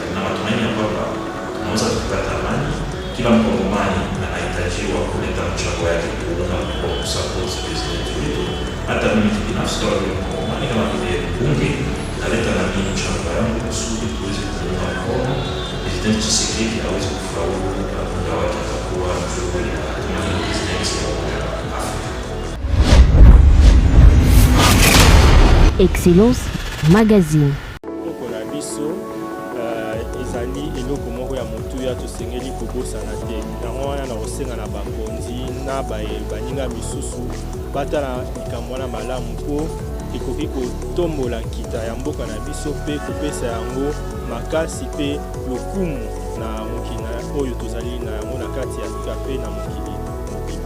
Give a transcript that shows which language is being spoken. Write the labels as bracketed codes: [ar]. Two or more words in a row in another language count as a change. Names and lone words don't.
[sw] Na matumaini ya kwamba tunaweza kupata amani. Kila Mkongomani anahitajiwa kuleta mchango wake kuunga mkono kusupport presidenti wetu. Hata mimi binafsi kama Mkongomani, kama vile bunge, naleta na mimi mchango wangu kusudi tuweze kuunga mkono presidenti Tshisekedi aweze kufaulu muda wake atakuwa juu ya presidenti ya Umoja wa Afrika. Excellence Magazine. [ln] Kokola biso ezali eloko moko ya motuya tosengeli kobosana te. Yango wana na kosenga na bakonzi na baninga misusu batala likambo wana malamu mpo ekoki kotombola nkita ya mboka na biso mpe kopesa yango makasi mpe lokumu na mokili oyo tozali na yango na kati ya Afrika mpe na mokili mobimba.